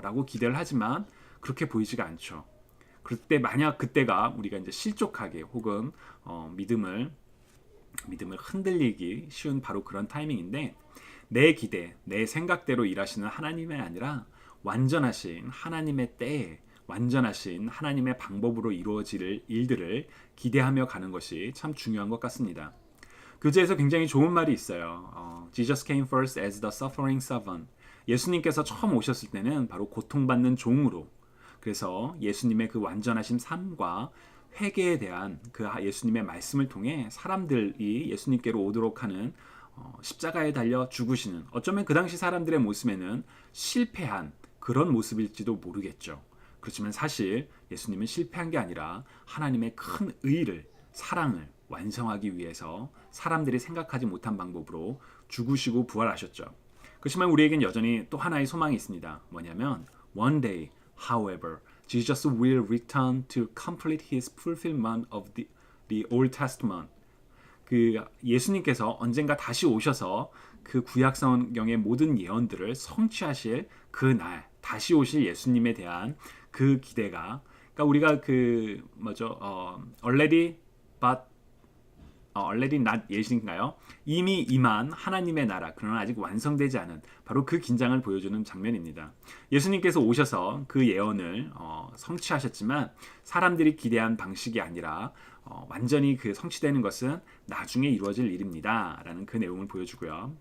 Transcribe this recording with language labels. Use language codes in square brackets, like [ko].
[ko] 라고 기대를 하지만 그렇게 보이지가 않죠. 그때 만약 그때가 우리가 이제 실족하게 혹은 믿음을 흔들리기 쉬운 바로 그런 타이밍인데 내 기대, 내 생각대로 일하시는 하나님이 아니라 완전하신 하나님의 때에 완전하신 하나님의 방법으로 이루어질 일들을 기대하며 가는 것이 참 중요한 것 같습니다. 교재에서 굉장히 좋은 말이 있어요. [en] Jesus came first as the suffering servant. [ko] 예수님께서 처음 오셨을 때는 바로 고통받는 종으로 그래서 예수님의 그 완전하신 삶과 회개에 대한 그 예수님의 말씀을 통해 사람들이 예수님께로 오도록 하는 십자가에 달려 죽으시는 어쩌면 그 당시 사람들의 모습에는 실패한 그런 모습일지도 모르겠죠. 그렇지만 사실 예수님은 실패한 게 아니라 하나님의 큰 의를 사랑을 완성하기 위해서 사람들이 생각하지 못한 방법으로 죽으시고 부활하셨죠. 그렇지만 우리에겐 여전히 또 하나의 소망이 있습니다. 뭐냐면 [en] one day However, Jesus will return to complete his fulfillment of the Old Testament. [ko] 그 예수님께서 언젠가 다시 오셔서 그 구약 성경의 모든 예언들을 성취하실 그 날, 다시 오실 예수님에 대한 그 기대가 그러니까 우리가 그 뭐죠? [en] already but already not yet인가요? [ko] 이미 임한 하나님의 나라, 그러나 아직 완성되지 않은 바로 그 긴장을 보여주는 장면입니다. 예수님께서 오셔서 그 예언을 성취하셨지만 사람들이 기대한 방식이 아니라 완전히 그 성취되는 것은 나중에 이루어질 일입니다라는 그 내용을 보여주고요.